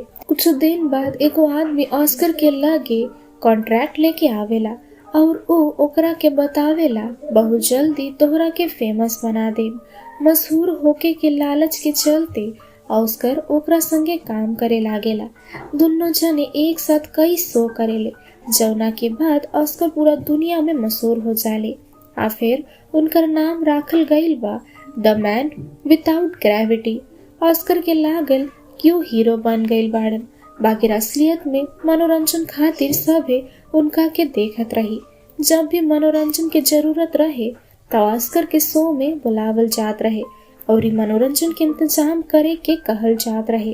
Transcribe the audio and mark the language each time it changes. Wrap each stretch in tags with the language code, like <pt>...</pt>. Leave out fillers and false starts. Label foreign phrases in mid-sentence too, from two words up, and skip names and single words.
<bho>कुछ दिन बाद एगो आदमी ऑस्कर के लगे कॉन्ट्रैक्ट लेके आवेला और वो ओकरा के बतावेला बहुत जल्दी तोहरा के फेमस बना दे। मशहूर होके के लालच के चलते ऑस्कर ओकरा संगे काम करे लागेला। दोनों जने एक साथ कई शो करेले, जौना के बाद ऑस्कर पूरा दुनिया में मशहूर हो जाले। आ फिर उनकर नाम राखल गईल बा द मैन विदाउट ग्रेविटी। ऑस्कर के लागल क्यों हीरो बन गईल बाड़न। बाकी असलियत में मनोरंजन खातिर सभे उनका के देखत रही। जब भी मनोरंजन के जरूरत रहे तो ऑस्कर के शो में बुलावल जात रहे और मनोरंजन के इंतजाम करे के कहल जात रहे।</bho>